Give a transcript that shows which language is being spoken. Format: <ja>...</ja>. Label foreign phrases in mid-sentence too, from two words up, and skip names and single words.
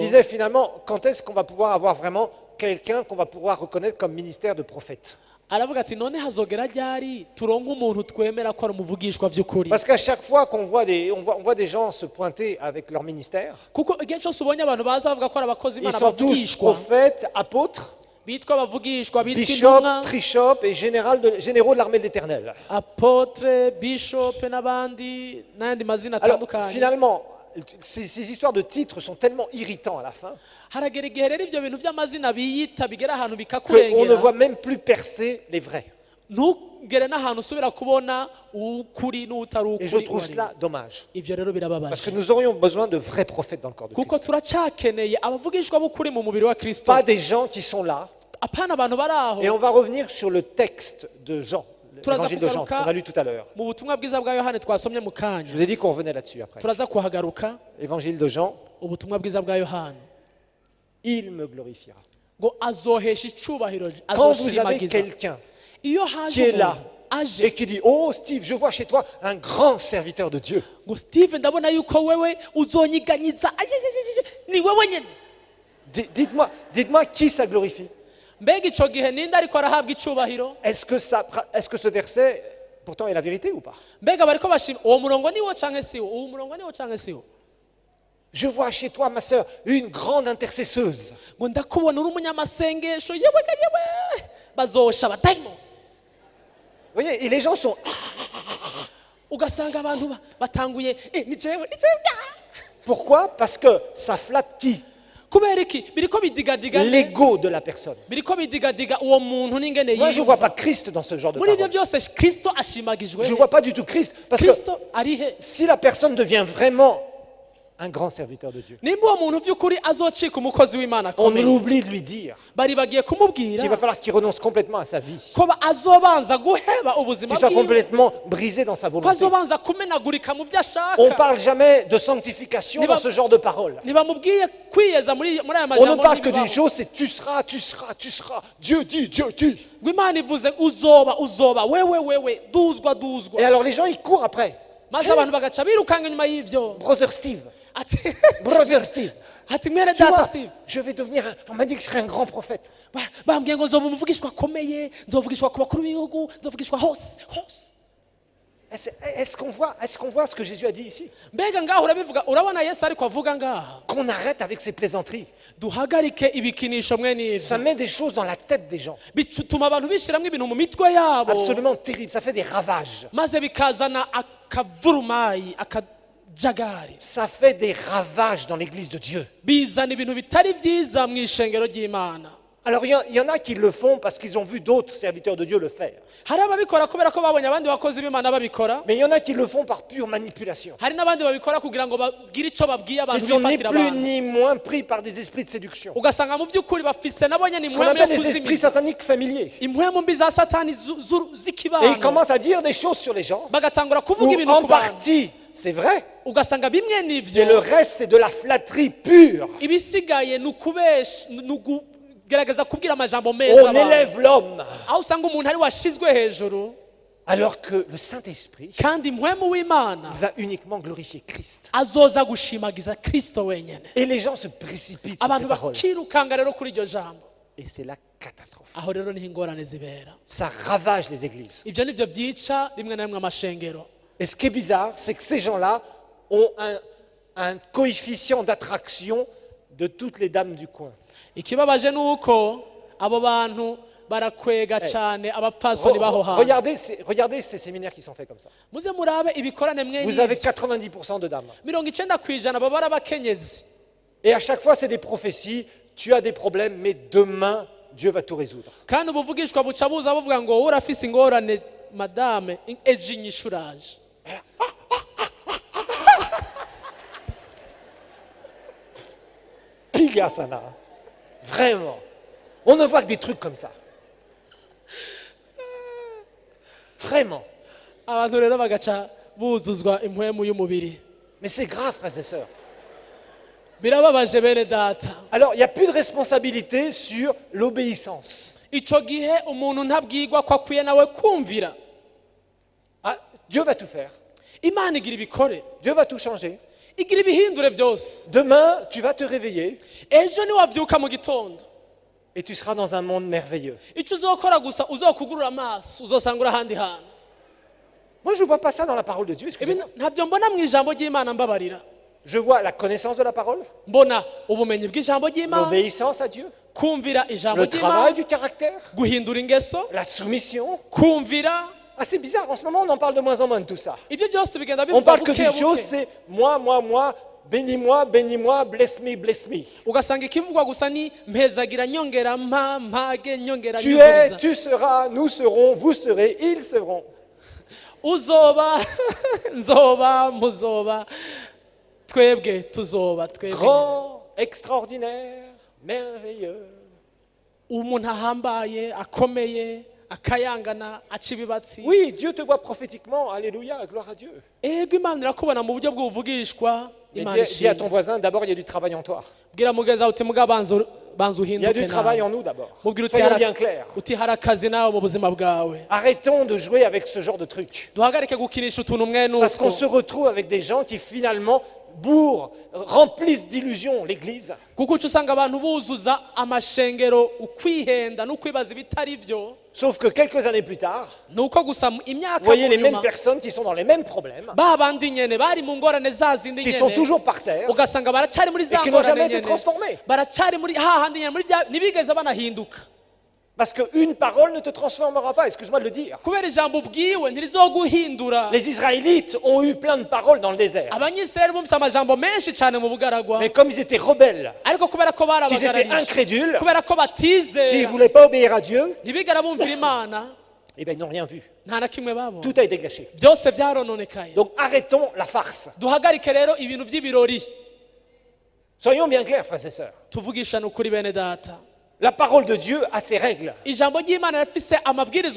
<fr>disait finalement, quand est-ce qu'on va pouvoir avoir vraiment quelqu'un qu'on va pouvoir reconnaître comme ministère de prophète?</fr> <rn>aravuga ati none hazogera ryari turonke umuntu twemera ko ari umuvugishwa vy'ukuri.</rn> <fr>Parce qu'à chaque fois qu'on voit on voit des gens se pointer avec leur ministère,</fr> <rn>Kuko igihe cyose ubonye abantu baza bavuga ko ari abakozi</rn> <fr>ils</fr> <rn>b'Imana</rn> <fr>sont tous</fr> <rn>bavugishwa</rn> <fr>prophètes, apôtres,</fr> <rn>bitwa abavugishwa bitwa bishops, intumwa</rn> <fr>trichops et généraux de l'armée de l'Éternel.</fr> <rn>apotre bishop n'abandi n'ayandi mazina</rn> <fr>Alors</fr> <rn>atandukanye.</rn> <fr>finalement, ces histoires de titres sont tellement irritants à la fin</fr> <rn>Haragera igihe rero ivyo bintu vy'amazina biyita bigera ahantu</rn> <fr>qu'on ne</fr> <rn>bikakurengera</rn> <fr>voit même plus percer les vrais.</fr> <rn>ntugere n'ahantu usubira kubona ukuri n'utari</rn> <fr>Et je</fr> <rn>ukuri</rn> <fr>trouve</fr> <rn>uwari.</rn> <fr>cela dommage.</fr> <rn>Ivyo rero</rn> <fr>Parce que</fr> <rn>birababaje</rn> <fr>nous aurions besoin de vrais prophètes dans le corps de</fr> <rn>kuko</rn> <fr>Christ.</fr> <rn>turacakeneye abavugishwa b'ukuri mu mubiri wa Kristo.</rn> <fr>Pas des gens qui sont là.</fr> <rn>Apana abantu bari aho</rn> <fr>Et on va revenir sur le texte de Jean,</fr> <rn>Turaza</rn> <fr>l'évangile de Jean,</fr> <rn>kugaruka</rn> <fr>qu'on a lu tout à l'heure.</fr> <rn>mu butumwa bwiza bwa Yohane twasomye mu</rn> <fr>Je</fr> <rn>kanya.</rn> <fr>vous ai dit qu'on revenait là-dessus après.</fr> <rn>Turaza kuhagaruka</rn> <fr>Évangile de Jean,</fr> <rn>ubutumwa bwiza bwa Yohane</rn> <fr>il me glorifiera.</fr> <rn>ngo azohesha icubahiro</rn> <fr>Quand vous avez</fr> <rn>azoshimagiza.</rn> <fr>quelqu'un</fr> <rn>Iyo</rn> <fr>qui</fr> <rn>haje</rn> <fr>est là</fr> <rn>umuntu aje</rn> <fr>et qui dit, oh Steve, je vois chez toi un grand serviteur de Dieu.</fr> <rn>ngo Steve ndabona yuko wewe uzonyiganyiza ayeyeyeye, ni wewe nyene.</rn> <fr>Dites-moi qui ça glorifie.</fr> <rn>Mbega ico gihe ninde ariko arahabwa icubahiro?</rn> <fr>Est-ce que ce verset, pourtant, est la vérité ou pas?</fr> <rn>Mbega bariko bashima uwo murongo niwo canke siwo? Uwo murongo niwo canke siwo?</rn> <fr>Je vois chez toi, ma sœur, une grande intercesseuse.</fr> <rn>Ngo ndakubona uri umunyamasengesho yewe ga yewe bazosha abadayimo.</rn> <fr>Vous voyez, et les gens sont...</fr> <rn>Ugasanga abantu batanguye ni jewe.</rn> <fr>Pourquoi? Parce que ça flatte qui?</fr> <rn>Kubera iki biriko bidigadiga</rn> <fr>L'ego de la personne.</fr> <rn>biriko bidigadiga uwo muntu n'ingene</rn> <fr>Moi, je ne vois pas</fr> <rn>yiyumva.</rn> <fr>Christ dans ce genre de</fr> <rn>Muri ivyo</rn> <fr>parole.</fr> <rn>byose Kristo ashimagijwe.</rn> <fr>Je ne vois pas du tout Christ. Parce que</fr> <rn>Kristo arihe?</rn> <fr>si la personne devient vraiment un grand serviteur de Dieu,</fr> <rn>Nimba uwo muntu vy'ukuri azocika umukozi w'Imana</rn> <fr>on</fr> <rn>akomeye.</rn> <fr>oublie de lui dire</fr> <rn>Bari bagiye kumubwira</rn> <fr>qu'il va falloir qu'il renonce complètement à sa vie,</fr> <rn>ko azobanza guheba ubuzima</rn> <fr>qu'il soit</fr> <rn>bwiwe.</rn> <fr>complètement brisé dans sa</fr> <rn>Ko</rn> <fr>volonté.</fr> <rn>azobanza kumenagurika mu vyo</rn> <fr>On ne</fr> <rn>ashaka.</rn> <fr>parle jamais de sanctification dans ce genre de paroles.</fr> <rn>Ntibamubwiye kwiyeza muri aya</rn> <fr>On ne</fr> <rn>majambo</rn> <fr>parle que d'une</fr> <rn>n'ibibaho.</rn> <fr>chose, c'est tu seras, tu seras, tu seras. Dieu dit, Dieu dit.</fr> <rn>Ngo Imana ivuze uzoba wewe duzwa.</rn> <fr>Et alors les gens, ils courent après.</fr> <rn>Maze abantu bagaca birukanga inyuma y'ivyo.</rn> <fr>Brother Steve,</fr> <rn>Ati</rn> <fr>Brother Steve.</fr> <rn>ati mwene</rn> <fr>Tu</fr> <rn>data</rn> <fr>vois,</fr> <rn>Steve.</rn> <fr>je vais devenir on m'a dit que je serais un grand prophète.</fr> <rn>Bambwiye ngo nzoba umuvugishwa akomeye, nzovugishwa ku bakuru b'ibihugu, nzovugishwa hose.</rn> <fr>Est-ce qu'on voit ce que Jésus a dit ici?</fr> <rn>mbega ngaho urabivuga urabona yesu ariko avuga ngaha</rn> <fr>Qu'on arrête avec ces plaisanteries.</fr> <rn>duhagarike ibikinisho mwe</rn> <fr>Ça</fr> <rn>n'ivyo</rn> <fr>met des choses dans la tête des gens.</fr> <rn>bituma abantu bishiramwo ibintu mu mitwe yabo</rn> <fr>Absolument terrible. Ça fait des ravages.</fr> <rn>maze bikazana akavurumayi akajagari</rn> <fr>Ça fait des ravages dans l'église de Dieu.</fr> <rn>bizana ibintu bitari vyiza mu ishengero ry'Imana.</rn> <fr>Alors il y en a qui le font parce qu'ils ont vu d'autres serviteurs de Dieu le faire.</fr> <rn>hari ababikora kubera ko babonye abandi bakozi b'Imana babikora,</rn> <fr>Mais il y en a qui le font par pure manipulation.</fr> <rn>hari n'abandi babikora kugira ngo bagire ico babwiye abantu</rn> <fr>Ils sont ni</fr> <rn>bifatira</rn> <fr>plus</fr> <rn>abantu,</rn> <fr>ni moins pris par des esprits de séduction.</fr> <rn>ugasanga mu by'ukuri bafise nabonye ni</rn> <fr>Ce qu'on</fr> <rn>impwemu yo</rn> <fr>appelle les esprits</fr> <rn>kuzimiza,</rn> <fr>sataniques familiers.</fr> <rn>impwemu mbi za satani</rn> <fr>Et ils</fr> <rn>z'ikibano,</rn> <fr>commencent à dire des choses sur les gens.</fr> <rn>bagatangura kuvuga</rn> <fr>Où</fr> <rn>ibintu</rn> <fr>en</fr> <rn>ku bantu,</rn> <fr>partie, c'est vrai.</fr> <rn>ugasanga bimwe</rn> <fr>Et</fr> <rn>n'ivyo,</rn> <fr>le reste, c'est de la flatterie pure.</fr> <rn>ibisigaye ni ukubesha, ni ukugerageza kubwira amajambo meza</rn> <fr>On</fr> <rn>abantu,</rn> <fr>élève l'homme.</fr> <rn>aho usanga umuntu ari washizwe hejuru</rn> <fr>Alors que le Saint-Esprit</fr> <rn>kandi impwemu w'Imana</rn> <fr>va uniquement glorifier Christ.</fr> <rn>azoza gushimagiza Kristo wenyene.</rn> <fr>Et les gens se précipitent sur ces</fr> <rn>Abantu</rn> <fr>paroles.</fr> <rn>bakirukanga rero kuri iryo jambo,</rn> <fr>Et c'est la catastrophe.</fr> <rn>aho rero niho ingorane zibera.</rn> <fr>Ça ravage les églises.</fr> <rn>Ibyo nibyo byica rimwe na rimwe amashengero.</rn> <fr>Et ce qui est bizarre, c'est que ces gens-là ont un coefficient d'attraction de toutes les dames du coin.</fr> <rn>Ikibabaje ni uko abo bantu barakwega cyane abapfasoni baho hantu.</rn> <fr>Regardez ces séminaires qui sont faits comme ça.</fr> <rn>Muze murabe ibikorane mwe</rn> <fr>Vous avez</fr> <rn>n'ibyo.</rn> <fr>90% de dames.</fr> <rn>90% baba ari abakenyezi.</rn> <fr>Et à chaque fois, c'est des prophéties. Tu as des problèmes, mais demain, Dieu va tout résoudre.</fr> <rn>Kandi ubuvugishwa buca buza buvuga ngo wowe urafise ingorane madame ejo inyishuraje. Pigasana.</rn> <fr>Vraiment. On ne voit que des trucs comme ça. Vraiment.</fr> <rn>Abantu rero bagaca buzuzwa impwemu y'umubiri.</rn> <fr>Mais c'est grave, frères et sœurs.</fr> <rn>Birababaje bene data.</rn> <fr>Alors, il n'y a plus de responsabilité sur l'obéissance.</fr> <rn>Ico gihe umuntu ntabwirwa ko akwiye nawe kumvira.</rn> <fr>Ah, Dieu va tout faire.</fr> <rn>Imana igira ibikore,</rn> <fr>Dieu va tout changer.</fr> <rn>igira ibihindure byose.</rn> <fr>Demain, tu vas te réveiller</fr> <rn>Ejo niwavyuka mu gitondo,</rn> <fr>et tu seras dans un monde merveilleux.</fr> <rn>ico uzokora gusa uzokugurura amaso uzosanga uri ahandi hantu.</rn> <fr>Moi, je ne vois pas ça dans la parole de Dieu.</fr> <rn>Ibi</rn> <fr>Excusez-moi.</fr> <rn>ntabyo mbona mu ijambo ry'Imana mbabarira.</rn> <fr>Je vois la connaissance de la parole,</fr> <rn>Mbona ubumenyi bw'ijambo ry'Imana,</rn> <fr>l'obéissance à Dieu,</fr> <rn>kumvira ijambo</rn> <fr>le travail</fr> <rn>ry'Imana,</rn> <fr>du caractère,</fr> <rn>guhindura ingeso,</rn> <fr>la soumission.</fr> <rn>kumvira.</rn> <fr>Ah, c'est bizarre, en ce moment, on en parle de moins en moins de tout ça.</fr> <rn>Ibyo byose bigenda</rn> <fr>On</fr> <rn>bivuga</rn> <fr>parle que</fr> <rn>buke</rn> <fr>d'une chose,</fr> <rn>buke.</rn> <fr>c'est moi, bénis-moi, bénis-moi,</fr> <en>bless me, bless me.</en> <rn>Ugasanga ikivugwa gusa ni mpezagira nyongera mpa mpage nyongera</rn> <fr>Tu es,</fr> <rn>nyuzuriza.</rn> <fr>tu seras, nous serons, vous serez, ils seront.</fr> <rn>Uzoba nzoba muzoba twebwe tuzoba twebwe.</rn> <fr>Grand, extraordinaire, merveilleux.</fr> <rn>Umuntu ahambaye akomeye akayangana aca ibibatsi.</rn> <fr>Oui, Dieu te voit prophétiquement. Alléluia, gloire à Dieu.</fr> <rn>Ego Imana irakubona mu buryo bw'ubuvugishwa.</rn> <fr>Mais</fr> <rn>Imana</rn> <fr>dis à ton</fr> <rn>ishimwe.</rn> <fr>voisin, d'abord, il y a du travail en toi.</fr> <rn>Bwira mugenzi wawe uti muga banza</rn> <fr>Il y a du</fr> <rn>uhinduke</rn> <fr>travail en</fr> <rn>nawe.</rn> <fr>nous d'abord.</fr> <rn>Mubwira uti</rn> <fr>Soyons</fr> <rn>hari-</rn> <fr>bien clairs.</fr> <rn>uti hari akazi nawe mu buzima bwawe.</rn> <fr>Arrêtons de jouer avec ce genre de trucs.</fr> <rn>Duhagarike gukinisha utuntu mwe</rn> <fr>Parce qu'on</fr> <rn>nuko.</rn> <fr>se retrouve avec des gens qui finalement bourrent, remplissent d'illusions l'église.</fr> <rn>Kuko uca usanga abantu buzuza amashengero ukwihenda n'ukwibaza ibitari byo.</rn> <fr>Sauf que quelques années plus tard,</fr> <rn>Nuko gusa</rn> <fr>vous</fr> <rn>imyaka</rn> <fr>voyez</fr> <rn>mu</rn> <fr>les mêmes</fr> <rn>nyuma</rn> <fr>personnes qui sont dans les mêmes problèmes,</fr> <rn>ba bandi nyene bari mu ngorane za zindi</rn> <fr>qui sont</fr> <rn>nyene</rn> <fr>toujours par terre</fr> <rn>ugasanga baracari muri</rn> <fr>et</fr> <rn>za</rn> <fr>qui n'ont jamais</fr> <rn>ngorane</rn> <fr>été</fr> <rn>nyene</rn> <fr>transformés.</fr> <rn>baracari muri hahandi nyene muri bya ntibigeze banahinduka</rn> <fr>Parce qu'une parole ne te transformera pas, excuse-moi de le dire.</fr> <rn>kubera ijambo ubwiwe ntirizoguhindura.</rn> <fr>Les Israélites ont eu plein de paroles dans le désert.</fr> <rn>Abanyisirayeli bumvise amajambo menshi cyane mu bugaragwa,</rn> <fr>Mais comme ils étaient rebelles,</fr> <rn>ariko kubera ko bari</rn> <fr>qu'ils étaient</fr> <rn>abagararije,</rn> <fr>incrédules,</fr> <rn>kubera ko</rn> <fr>qu'ils ne</fr> <rn>batizera</rn> <fr>voulaient pas obéir à Dieu,</fr> <rn>ntibigera bumvira Imana,</rn> <fr>eh bien ils n'ont rien vu.</fr> <rn>nta na kimwe babonye,</rn> <fr>Tout a été gâché.</fr> <rn>byose byarononekaye.</rn> <fr>Donc arrêtons la farce.</fr> <rn>Duhagarike rero ibintu by'ibirori,</rn> <fr>Soyons bien clairs, frères et sœurs.</fr> <rn>tuvugishane ukuri bene data.</rn> <fr>La parole de Dieu a ses règles.</fr> <rn>Ijambo ry'Imana rifise amabwirizwa</rn>